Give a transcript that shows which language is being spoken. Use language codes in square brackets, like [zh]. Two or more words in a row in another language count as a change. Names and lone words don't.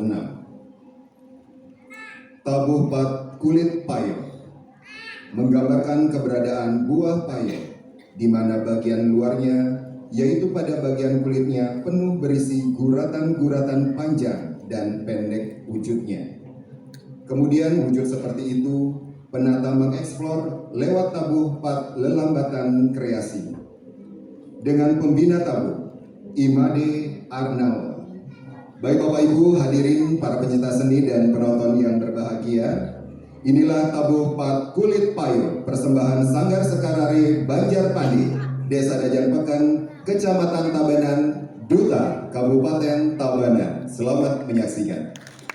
[id] Tabuh pat kulit payung menggambarkan keberadaan buah payung di mana bagian luarnya, yaitu pada bagian kulitnya, penuh berisi guratan-guratan panjang dan pendek wujudnya. Kemudian wujud seperti itu penata mengeksplor lewat tabuh pat lelambatan kreasi. Dengan pembina tabuh, Imade Arnaud. Baik Bapak Ibu hadirin para pencinta seni dan penonton yang berbahagia, inilah tabuh pat kulit payung persembahan Sanggar Sekarari Banjarpandi, Desa Dajanpekan, Kecamatan Tabanan, Duta, Kabupaten Tabanan. Selamat menyaksikan.